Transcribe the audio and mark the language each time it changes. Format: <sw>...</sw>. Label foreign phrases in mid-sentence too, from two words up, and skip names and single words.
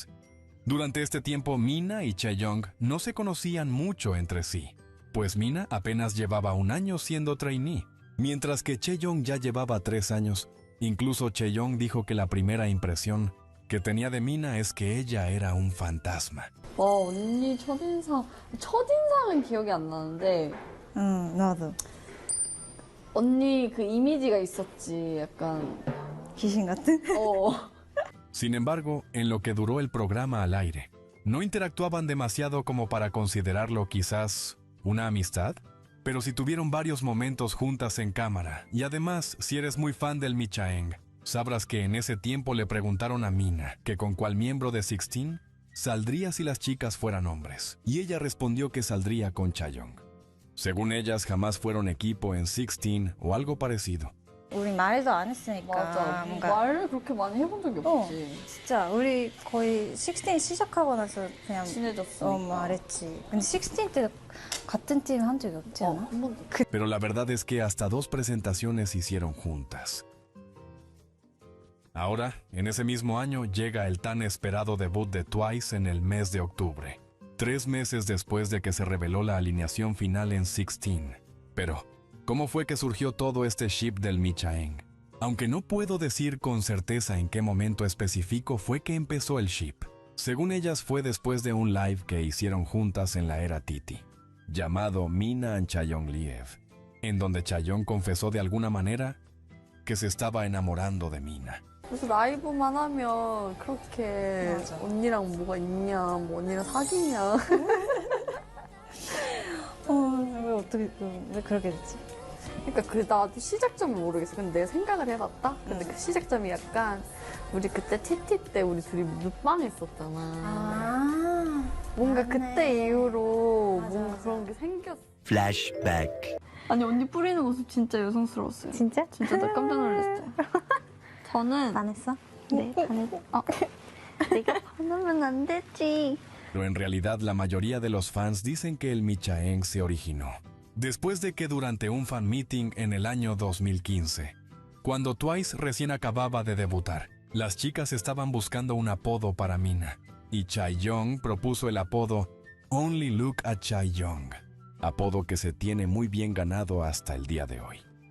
<es>Durante este tiempo, Mina y Chaeyoung no se conocían mucho entre sí, pues Mina apenas llevaba un año siendo trainee, mientras que Chaeyoung ya llevaba 3 años. Incluso Chaeyoung dijo que la primera impresión que tenía de Mina es que ella era un fantasma.</es> <ko>언니 첫인상은 기억이 안 나는데 나도. 언니 그 이미지가 있었지, 약간. 귀신 같은?</ko> <es>Sin embargo, en lo que duró el programa al aire, no interactuaban demasiado como para considerarlo quizás una amistad, pero sí tuvieron varios momentos juntas en cámara, y además, si eres muy fan del Michaeng, sabrás que en ese tiempo le preguntaron a Mina que con cuál miembro de 16 saldría si las chicas fueran hombres, y ella respondió que saldría con Chaeyoung. Según ellas, jamás fueron equipo en 16 o algo parecido.</es> <ko>우리 말도 안 했으니까 맞아. 뭔가 말을 그렇게 많이 해본 적이 없지. 진짜 우리 거의 16 시작하고 나서 그냥 친해졌으니까. 말했지. 근데 16 때 같은 팀 한 적이 없지 않아? 한 번도.</ko> <es>Pero la verdad es que hasta 2 presentaciones hicieron juntas. Ahora, en ese mismo año, llega el tan esperado debut de Twice en el mes de octubre, 3 meses después de que se reveló la alineación final en 16. Pero, ¿cómo fue que surgió todo este ship del Michaeng? Aunque no puedo decir con certeza en qué momento específico fue que empezó el ship. Según ellas fue después de un live que hicieron juntas en la era Titi, llamado Mina and Chaeyoung Liev, en donde Chaeyoung confesó de alguna manera que se estaba enamorando de Mina.</es> <ko>그래서 라이브만 하면 그렇게 맞아. 언니랑 뭐가 있냐, 뭐 언니랑 사귀냐. 왜 어떻게 왜 그렇게 됐지? 그러니까 그 나도 시작점을 모르겠어. 근데 내가 생각을 해봤다. 근데 그 시작점이 약간 우리 그때 TT 때 우리 둘이 눕방 했었잖아. 뭔가 맞네. 그때 이후로 맞아, 뭔가 맞아. 그런 게 생겼어. Flashback. 아니 언니 뿌리는 모습 진짜 여성스러웠어요. 진짜? 진짜 나 깜짝 놀랐어요. 저는 반했어? 네, 반했어. 내가 반하면 안 되지.</ko> <es>Pero en realidad la mayoría de los fans dicen que el Michaeng se originó después de que durante un</es> <en>fan meeting</en> <es>en el año 2015, cuando Twice recién acababa de debutar, las chicas estaban buscando un apodo para Mina, y Chaeyoung propuso el apodo Only Look at Chaeyoung, apodo que se tiene muy bien ganado hasta el día de hoy.</es>